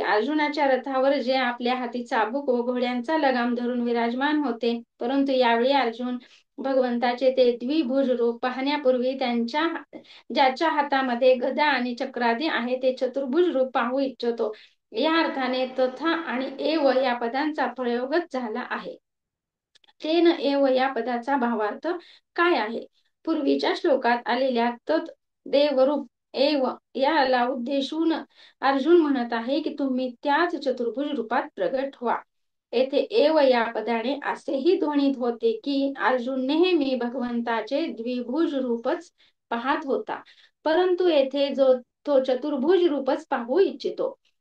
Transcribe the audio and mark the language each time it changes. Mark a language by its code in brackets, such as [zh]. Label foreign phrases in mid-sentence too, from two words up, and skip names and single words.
[mr] अर्जुनाच्या रथावर जे आपल्या हाती चाबूक व घोड्यांचा लगाम धरून विराजमान होते, परंतु यावेळी अर्जुन भगवंताचे ते द्विभुज रूप पाहण्यापूर्वी ज्याच्या हातामध्ये गदा आणि चक्रादी आहे ते चतुर्भुज रूप पाहू इच्छितो. या अर्थाने तथा आणि एव या पदांचा प्रयोगच झाला आहे. तेन एव या पदाचा भावार्थ काय आहे? पूर्वीच्या श्लोकात आलेल्या तत् देवरूप एव याला उद्देशून अर्जुन म्हणत आहे की तुम्ही त्याच चतुर्भुज रूपात प्रगट व्हा. येथे एव या पदाने असेही ध्वनित होते की अर्जुन नेहमी भगवंताचे द्विभुज रूपच पाहत होता, परंतु येथे तो चतुर्भुज रूपच पाहू इच्छितो.